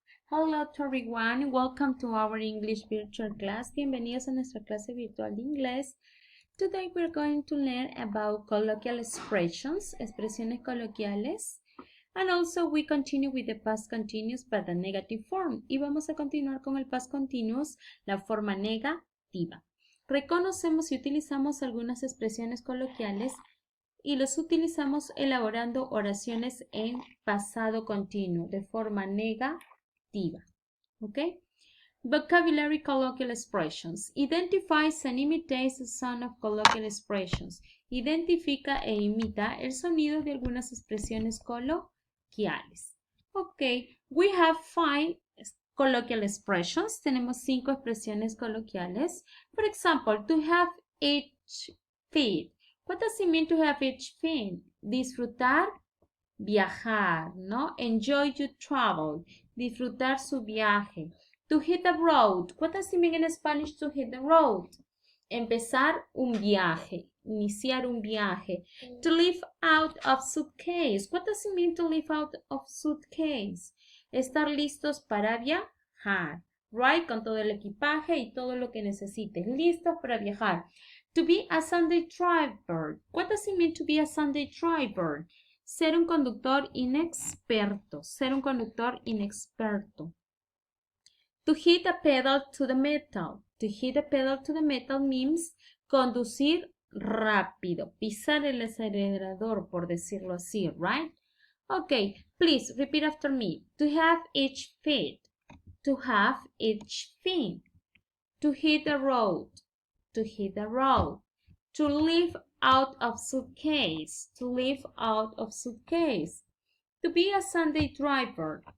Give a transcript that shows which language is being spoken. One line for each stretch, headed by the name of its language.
English: Hello to everyone, welcome to our English virtual class.
Spanish: Bienvenidos a nuestra clase virtual de inglés.
English: Today we're going to learn about colloquial expressions,
Spanish: expresiones coloquiales.
English: And also we continue with the past continuous but the negative form.
Spanish: Y vamos a continuar con el past continuous, la forma negativa. Reconocemos y utilizamos algunas expresiones coloquiales y los utilizamos elaborando oraciones en pasado continuo de forma negativa. Okay?
English: Vocabulary colloquial expressions. Identifies and imitates the sound of colloquial expressions.
Spanish: Identifica e imita el sonido de algunas expresiones coloquiales.
English: Okay, we have 5 colloquial expressions.
Spanish: Tenemos 5 expresiones coloquiales.
English: For example, to have each feet. What does it mean to have each feet?
Spanish: Disfrutar, viajar, ¿no?
English: Enjoy your travel.
Spanish: Disfrutar su viaje.
English: To hit the road. What does it mean in Spanish to hit the road?
Spanish: Empezar un viaje. Iniciar un viaje.
English: To live out of suitcase. What does it mean to live out of suitcase?
Spanish: Estar listos para viajar. Right? Con todo el equipaje y todo lo que necesites. Listos para viajar.
English: To be a Sunday driver. What does it mean to be a Sunday driver?
Spanish: Ser un conductor inexperto. Ser un conductor inexperto.
English: To hit a pedal to the metal. To hit a pedal to the metal means
Spanish: conducir rápido. Pisar el acelerador, por decirlo así, right?
English: Okay, please repeat after me. To have each feet. To have each feet. To hit the road. To hit the road. To live out of suitcase. To live out of suitcase. To be a Sunday driver.